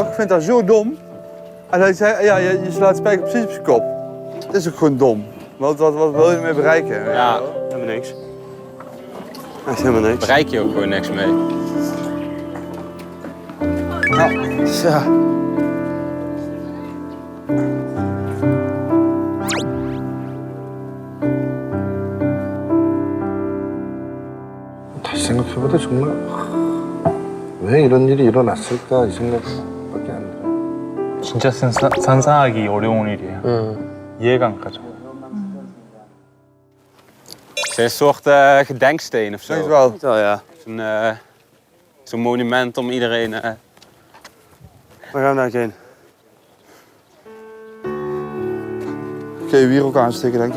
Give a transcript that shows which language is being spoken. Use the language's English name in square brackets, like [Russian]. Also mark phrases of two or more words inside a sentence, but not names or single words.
[Dutch] Ik vind dat zo dom. En hij zei, ja, je slaat spijker precies op zijn kop. Het is ook gewoon dom. Wat wil je ermee bereiken? Ja. Helemaal niks. Echt helemaal niks. Bereik je ook gewoon niks mee. Ja. [Korean] 다시 생각해봐도 정말 왜 이런 일이 일어났을까 이 생각밖에 안 들어요. 진짜 상상하기 어려운 일이에요. 이해가 안 가죠. [Dutch] Het is een soort gedenksteen of Denk het zo. wel. Wel, ja. Zo'n monument om iedereen... Waar gaan we daar heen? Kun je wierook aansteken, denk ik.